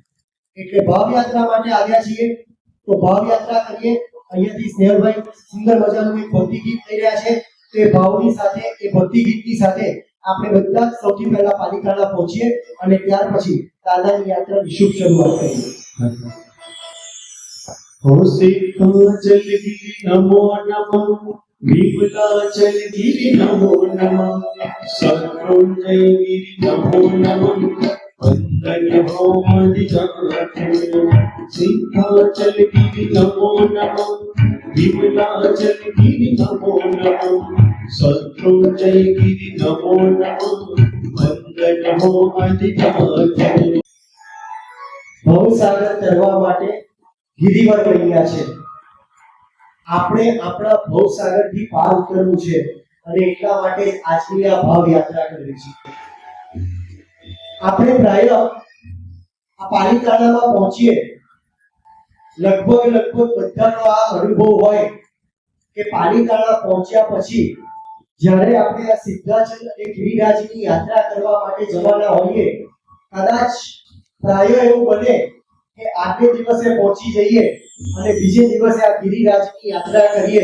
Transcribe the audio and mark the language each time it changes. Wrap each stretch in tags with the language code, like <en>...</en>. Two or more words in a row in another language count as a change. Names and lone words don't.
<gu>એટલે ભાવ યાત્રા માટે આવ્યા છીએ તો ભાવ યાત્રા કરીએ. અહીંયાથી સ્નેહલભાઈ સુંદર મજાનું એક ભક્તિ ગીત લઈ રહ્યા છે. તો એ ભાવની સાથે, એ ભક્તિ ગીતની સાથે આપણે બધા સૌથી પહેલા પાલીતાણા પહોંચીએ અને ત્યાર પછી દાદાની યાત્રાની શુભ શરૂઆત કરીએ.</gu> <hi>हो सिद्धाचल गिरि नमो नमः, विमलाचल गिरि नमो नमः, शत्रुंजय गिरि नमो नमः, वंदन हो मदिराते. सिद्धाचल गिरि नमो नमः, विमलाचल गिरि नमो नमः, शत्रुंजय गिरि नमो नमः, वंदन हो मदिराते.</hi> <gu>ભવસાગર તરવા માટે ગિરિવર બન્યા છે. આપણે આપણા ભવસાગરથી પાર ઉતરવું છે અને એટલા માટે આજની આ ભાવ યાત્રા કરવી છે. આપણે પ્રાય આ પાલીતાણામાં પહોંચીએ, લગભગ બધાનો આ અનુભવ હોય કે પાલીતાણા પહોંચ્યા પછી જ્યારે આપણે આ સિદ્ધાચલ અને ગિરિરાજની યાત્રા કરવા માટે જવાના હોઈએ, કદાચ પ્રાય એવું બને કે આજને દિવસે પહોંચી જઈએ અને બીજે દિવસે આ ગિરિરાજની યાત્રા કરીએ.</gu>